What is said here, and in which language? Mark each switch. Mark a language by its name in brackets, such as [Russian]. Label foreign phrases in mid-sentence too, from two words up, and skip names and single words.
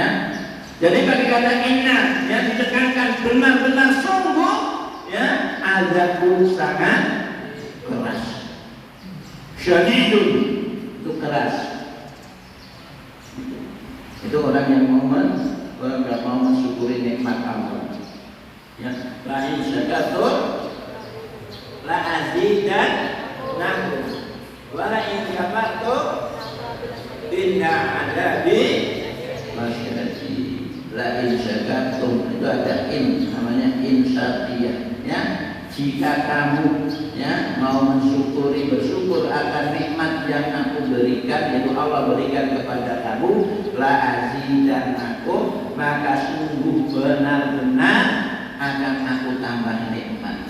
[Indonesian] Jadi bagi kata inna, ya, ditekankan benar-benar sungguh, ya, azabku sangat keras. Syadidun, itu keras. Itu orang yang mau mensyukuri nikmat Allah, ya. [Arabic] لئن شكرتم لأزيدنكم ولئن كفرتم إن عذابي لشديد. لئن شكرتم, [Indonesian] itu ada in, namanya [Arabic] إن الشرطية, [Indonesian] ya. Jika kamu, ya, mau mensyukuri, bersyukur akan nikmat yang aku berikan, yaitu Allah berikan kepada kamu, la azidannakum, maka sungguh benar-benar akan aku tambah nikmat.